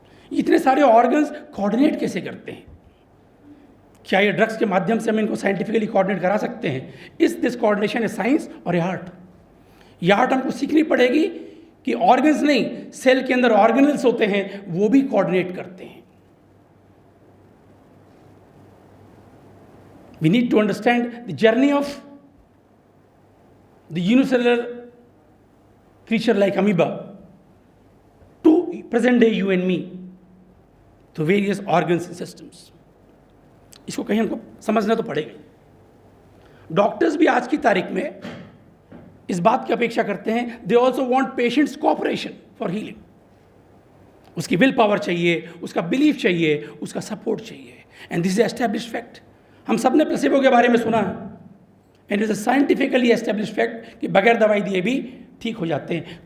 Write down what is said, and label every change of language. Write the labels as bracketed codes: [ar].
[hi] इतने सारे organs coordinate कैसे करते हैं? क्या ये ड्रग्स के माध्यम से हम इनको साइंटिफिकली कोऑर्डिनेट करा सकते हैं? इस [en] this coordination is science [hi] और ये आर्ट. ये आर्ट हमको सीखनी पड़ेगी कि ऑर्गन्स नहीं, सेल के अंदर ऑर्गेनल्स होते हैं, वो भी कोऑर्डिनेट करते हैं. [en] We need to understand the journey of the unicellular creature like amoeba to present day you and me, to various organs and systems. [hi] इसको कहीं हमको समझना तो पड़ेगा. डॉक्टर्स भी आज की तारीख में इस बात की अपेक्षा करते हैं, [en] They also want patients cooperation for healing. [hi] उसकी विल पावर चाहिए, उसका बिलीफ चाहिए, उसका सपोर्ट चाहिए. [en] And this is established fact. [hi] हम सब ने प्लेसिबो के बारे में सुना है, [en] and is a scientifically established fact [hi] कि बगैर दवाई दिए भी ठीक हो जाते हैं.